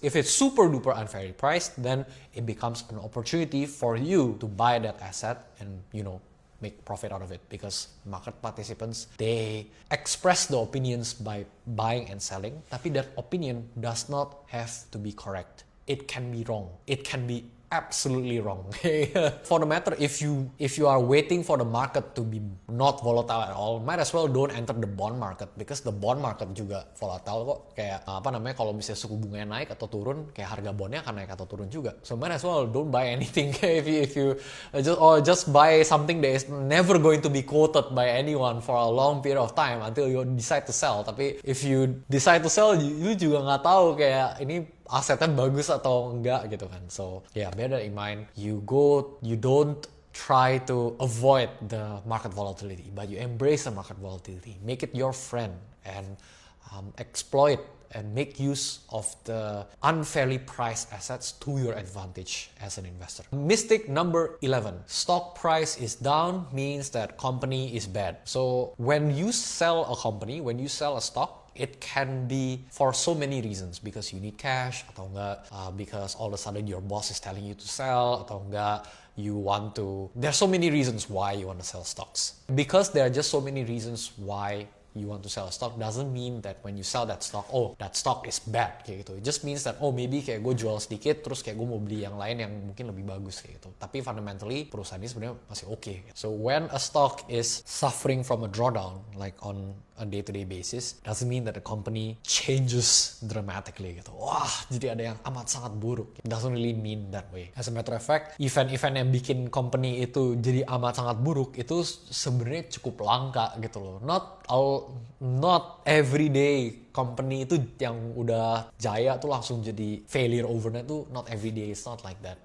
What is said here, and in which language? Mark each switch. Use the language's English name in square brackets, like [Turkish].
[English] If it's super duper unfairly priced, then it becomes an opportunity for you to buy that asset and, make profit out of it, because market participants, they express the opinions by buying and selling, tapi that opinion does not have to be correct. It can be wrong. It can be absolutely wrong. For the matter, if you are waiting for the market to be not volatile at all, might as well don't enter the bond market, because the bond market juga volatile kok. [Indonesian] Kayak kalau misalnya suku bunganya naik atau turun, kayak harga bondnya akan naik atau turun juga. [English] So might as well don't buy anything if you just buy something that is never going to be quoted by anyone for a long period of time until you decide to sell. Tapi if you decide to sell, you [Indonesian] juga nggak tahu kayak ini asetnya bagus atau enggak gitu kan. [English] So yeah, bear that in mind. You don't try to avoid the market volatility, but you embrace the market volatility, make it your friend, and exploit and make use of the unfairly priced assets to your advantage as an investor. Mistake number 11. Stock price is down means that company is bad. So when you sell a company, when you sell a stock, it can be for so many reasons, because you need cash, [Indonesian] atau enggak [English] because all of a sudden your boss is telling you to sell, atau enggak there's so many reasons why you want to sell stocks. Because there are just so many reasons why you want to sell a stock doesn't mean that when you sell that stock, oh, that stock is bad kayak gitu. It just means that, oh, maybe [Indonesian] kayak gue jual sedikit terus kayak gue mau beli yang lain yang mungkin lebih bagus kayak gitu. Tapi fundamentally perusahaan ini sebenarnya masih oke. [English] So when a stock is suffering from a drawdown, like on a day-to-day basis, doesn't mean that the company changes dramatically gitu. [Indonesian] Wah, jadi ada yang amat sangat buruk. [English] It doesn't really mean that way. [Indonesian] As a matter of fact, event-event yang bikin company itu jadi amat sangat buruk itu sebenarnya cukup langka gitu loh. [English] Not every day company [Indonesian] itu yang udah jaya tuh langsung jadi [English] failure overnight tuh, not every day. It's not like that.